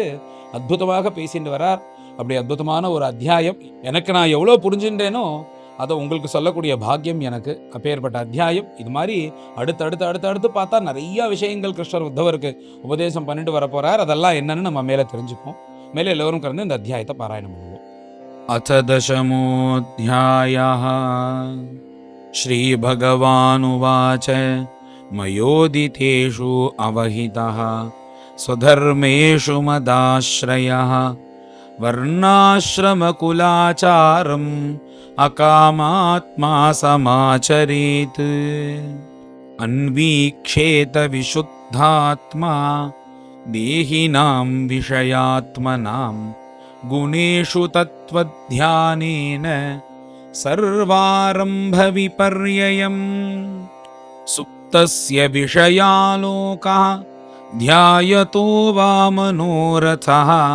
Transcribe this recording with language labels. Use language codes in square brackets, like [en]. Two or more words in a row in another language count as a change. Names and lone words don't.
[ta] அற்புதமாக பேசிட்டு வரார். அப்படி அற்புதமான ஒரு அத்தியாயம். எனக்கு நான் எவ்வளோ புரிஞ்சின்றேனோ அதை உங்களுக்கு சொல்லக்கூடிய பாக்கியம் எனக்கு. அப்பேற்பட்ட அத்தியாயம். இது மாதிரி அடுத்து பார்த்தா நிறைய விஷயங்கள் கிருஷ்ணர் உத்தவருக்கு உபதேசம் பண்ணிட்டு வர போறார். அதெல்லாம் என்னன்னு நம்ம மேலே தெரிஞ்சுப்போம். மேலே எல்லோரும் கலந்து இந்த அத்தியாயத்தை பாராயணம் பண்ணுவோம். [sa] अथ दशमोऽध्यायः श्रीभगवानुवाच मयोदितेषु अवहितः स्वधर्मेषु मदाश्रयः वर्णाश्रमकुलाचारम् अकामात्मा समाचरेत् अन्वीक्षेत विशुद्धात्मा देहिनां विषयात्मनाम् गुणेषु तत्त्वध्यानेन सर्वारम्भविपर्ययम् सुप्तस्य विषयालोकः ध्यायतो वा मनोरथः